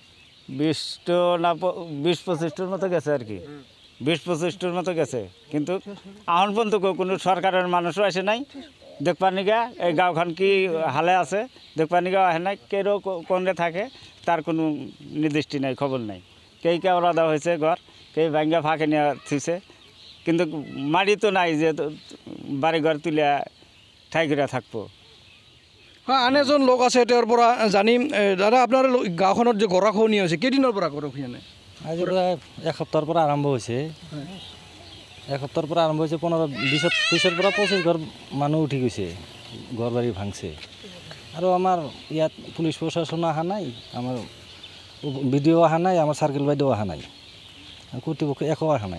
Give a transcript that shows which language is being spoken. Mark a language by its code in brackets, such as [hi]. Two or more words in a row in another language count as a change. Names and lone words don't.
[bn] 20টো না 20-25টার মতো গেছে আর কি 20-25টার মতো গেছে কিন্তু এখন পর্যন্ত কোনো সরকারের মানুষও আসে নাই দেখবার নিগা এই গাঁওখান কি হালে আছে দেখবার নিগা আসে নাই কেউ কোনে থাকে তার কোনো নির্দিষ্ট নাই খবর নাই কেই কে আলাদা হয়েছে ঘর কেই ভাঙ্গা ফাঁকে নিয়ে থুইছে কিন্তু মাটি তো নাই যে বাড়ি ঘর তুলে ঠাই করে থাকবো [as] হ্যাঁ আন এজন লোক আছে তেওঁৰ পৰা জানিম দাদা আপোনাৰ গাঁওখনত যে গৰাখহনীয়া হৈছে কেইদিনৰ পৰা গৰাখহনীয়া আজি প্ৰায় এসপ্তাহৰ পৰা আৰম্ভ হৈছে এসপ্তাহৰ পৰা আৰম্ভ হৈছে 15-20 পৰা 25 ঘৰ মানুহ উঠি গৈছে ঘৰ বাৰী ভাঙছে আৰু আমাৰ ইয়াত পুলিচ প্ৰশাসন অহা নাই আমাৰ বিডিঅ অহা নাই আমাৰ চাৰ্কেল বাইদেউ অহা নাই কৰ্তৃপক্ষ একো অহা নাই